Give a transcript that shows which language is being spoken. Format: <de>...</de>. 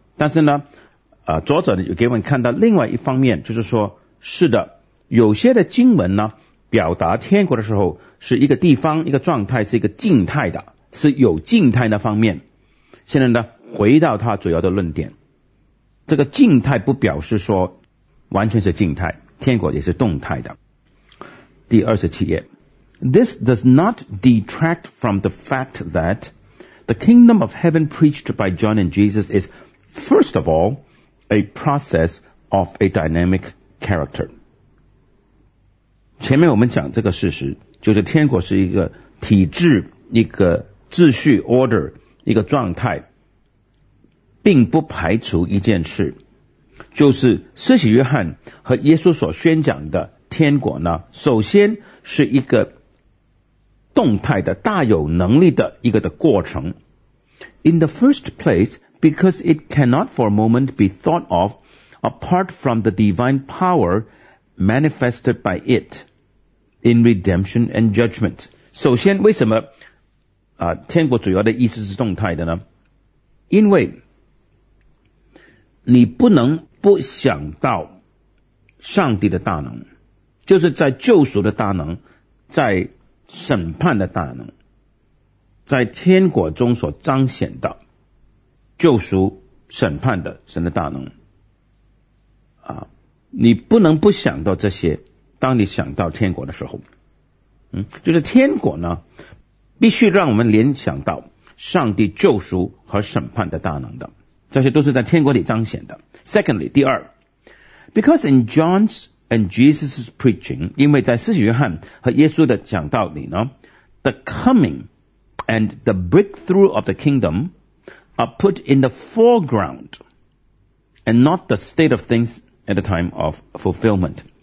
<zh>但是呢作者有给我们看到另外一方面，就是说是的，有些的经文呢表达天国的时候是一个地方一个状态，是一个静态的，是有静态那方面。现在呢回到他主要的论点，这个静态不表示说完全是静态，天国也是动态的。第二十七页，</zh> <en>This does not detract from the fact that the kingdom of heaven preached by John and Jesus is first of all a process of a dynamic character。</en> <zh>前面我们讲这个事实，就是天国是一个体制，一个秩序 order， 一个状态，并不排除一件事，就是施洗约翰和耶稣所宣讲的天国呢，首先是一个动态的大有能力的一个的过程。</zh> <en>In the first place, because it cannot for a moment be thought of apart from the divine power manifested by it in redemption and judgment.</en> <zh>首先为什么天国主要的意思是动态的呢？因为你不能不想到上帝的大能，就是在救赎的大能，在审判的大能，在天国中所彰显的救赎审判的神的大能你不能不想到这些。当你想到天国的时候就是天国呢必须让我们联想到上帝救赎和审判的大能的，这些都是在天国里彰显的。</zh> <en>Secondly,</en> <zh>第二，</zh> <en>Because in John's and Jesus' preaching,</en> <zh>因为在施洗约翰和耶稣的讲道里呢，</zh> <en>The coming and the breakthrough of the kingdom are put in the foreground and not the state of things at the time of fulfillment.</en>